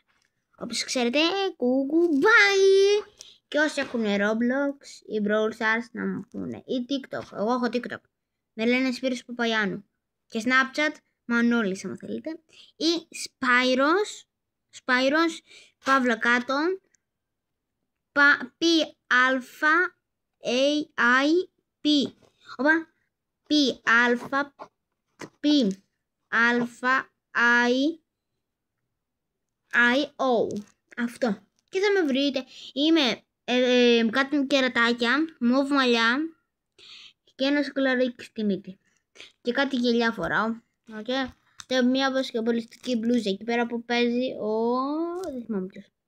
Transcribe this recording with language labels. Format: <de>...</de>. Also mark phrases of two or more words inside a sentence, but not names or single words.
<el>Όπως ξέρετε, bye! Και όσοι έχουν Roblox ή Brawl Stars να μου πούνε, ή TikTok, εγώ έχω TikTok, με λένε Σπύρος Παπαγιάννου. Και Snapchat, Μανώλης άμα θέλετε. Ή Spyros, παύλα κάτω, P-A-I-P. Οπα, P-A-I-I-O. Αυτό. Και θα με βρείτε. Είμαι κάτι κερατάκια, μοβ μαλλιά και ένα σοκολαρίκι στη μύτη. Και κάτι γελιά φοράω. Okay. Και μια μπασκετμπολιστική μπλούζα εκεί πέρα που παίζει δεν θυμάμαι ποιος.</el>